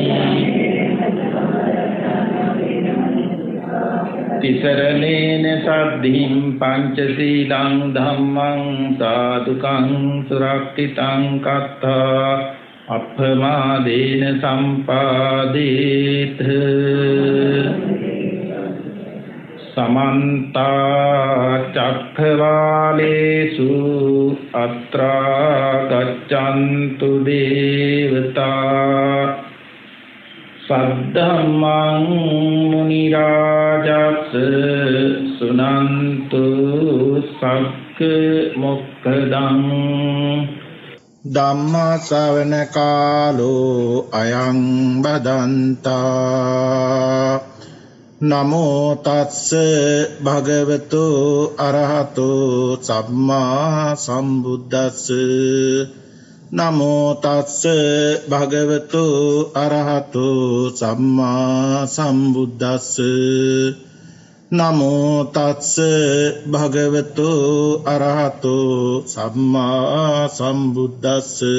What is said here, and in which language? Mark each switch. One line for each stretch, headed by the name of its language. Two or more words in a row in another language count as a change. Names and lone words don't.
Pali: ติสรณเนสัตถิงปัญจศี ลังธัมมังสาธุกังสุรักขิตังกัตถาอัปปมาเดนะสัมปาเดเถ समन्ता चक्रवालेषु अत्रा गच्छन्तु देवता सद्धम्मं मुनिराजस् सुनन्तु सक्कमुक्खदं ධම්ම ශ්‍රවණ කාලෝ අයං බදන්තා නමෝ තස්ස භගවතු අරහතෝ සම්මා සම්බුද්දස්ස නමෝ තස්ස භගවතු අරහතෝ සම්මා සම්බුද්දස්ස නමෝ තස්ස භගවතු අරහතෝ සම්මා සම්බුද්දස්ස